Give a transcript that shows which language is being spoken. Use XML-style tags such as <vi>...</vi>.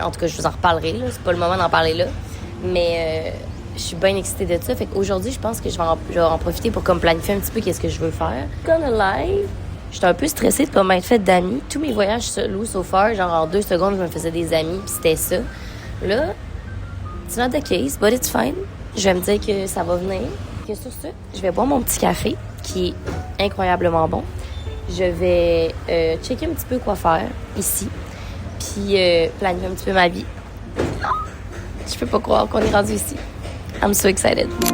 <fr>En tout cas, je vous en reparlerai, là. C'est pas le moment d'en parler là. Mais je suis bien excitée de ça. Fait qu'aujourd'hui, je pense que je vais en profiter pour comme planifier un petit peu qu'est-ce que je veux faire.</fr> <en>Gonna lie,</en> <fr>j'étais un peu stressée de pas m'être faite d'amis. Tous mes voyages solo</fr> <en>so far,</en> <fr>genre en 2 secondes, je me faisais des amis, puis c'était ça. Là,</fr> <en>it's not the case, but it's fine.</en> <fr>Je vais me dire que ça va venir. Que sur ce, je vais boire mon petit café, qui est incroyablement bon. Je vais checker un petit peu quoi faire ici, puis planifier un petit peu ma vie. Je peux pas croire qu'on est rendu ici.</fr> <en>I'm so excited.</en>